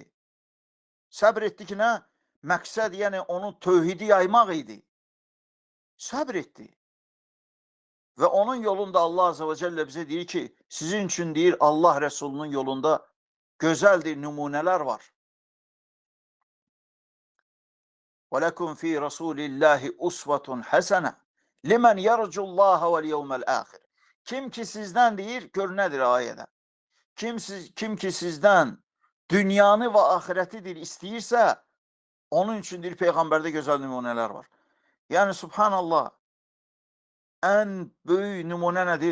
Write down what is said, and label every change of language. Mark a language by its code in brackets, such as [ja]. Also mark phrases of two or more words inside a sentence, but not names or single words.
[az] Səbr etdi ki, nə? Məqsəd, yəni onun tövhidi yaymaq idi. Səbr etdi. Və onun yolunda Allah Azə və Cəllə bizə deyir ki, sizin üçün deyir, Allah Rəsulunun yolunda gözəldir, nümunələr var. [ar] وَلَكُمْ فِي رَسُولِ اللّٰهِ أُسْوَةٌ حَسَنَةٌ لِمَنْ يَرْجُ اللّٰهَ وَالْيَوْمَ الْآخِرِ. [az] Kim ki sizdən deyir, gör nədir ayədə? Kim ki sizdən dünyanı və ahirəti deyir, istəyirsə, onun üçün deyir, Peyğəmbərdə gözəl nümunələr var. Yəni, subhanallah, ən böyük nümunə nədir?